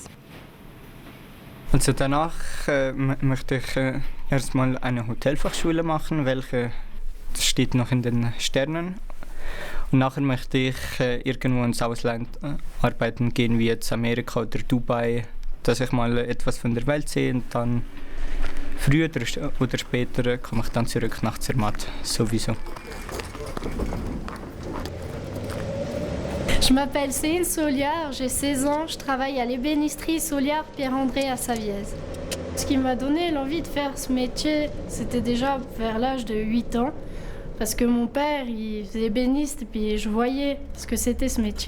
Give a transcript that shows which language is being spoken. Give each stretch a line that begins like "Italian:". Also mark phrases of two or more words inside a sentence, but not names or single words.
German: Also danach möchte ich erstmal eine Hotelfachschule machen, welche das steht noch in den Sternen. Und nachher möchte ich irgendwo ins Ausland arbeiten gehen, wie jetzt Amerika oder Dubai, dass ich mal etwas von der Welt sehe und dann früher oder später komme ich dann zurück nach Zermatt, sowieso.
French: Je m'appelle Céline Soliard, j'ai 16 ans, je travaille à l'ébénisterie Soliard Pierre-André à Savièse. Ce qui m'a donné l'envie de faire ce métier, c'était déjà vers l'âge de 8 ans, parce que mon père, il faisait ébéniste et puis je voyais ce que c'était ce métier.